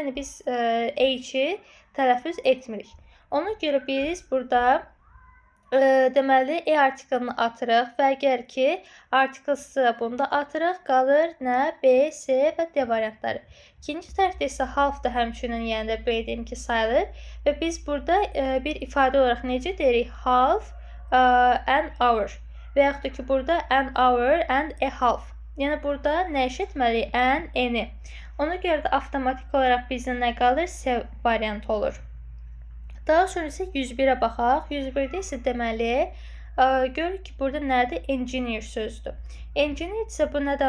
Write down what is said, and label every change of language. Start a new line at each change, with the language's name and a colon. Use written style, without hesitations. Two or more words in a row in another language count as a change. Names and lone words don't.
Azerbaijani: Yəni, biz H-i tələffüz etmirik. Ona görə biz burada deməli, artiklını atırıq və əgər ki, artiklsı bunda atırıq, qalır nə? B, C və D variantları. İkinci tərəfdə isə half da həmçinin, yəni də bildim ki, sayılır və biz burada bir ifadə olaraq necə deyirik?
English: Half an hour
Azerbaijani: və yaxud da ki, burada
English: an hour and a half.
Azerbaijani: Yəni, burada nə etməliyik? An, n-i. Ona görə də avtomatik olaraq bizdə nə qalır? C variantı olur. Daha sonra isə 101-ə baxaq. 101-də isə deməli, görürük ki, burada nədir? Engineer sözüdür. Engineer isə bu nədir?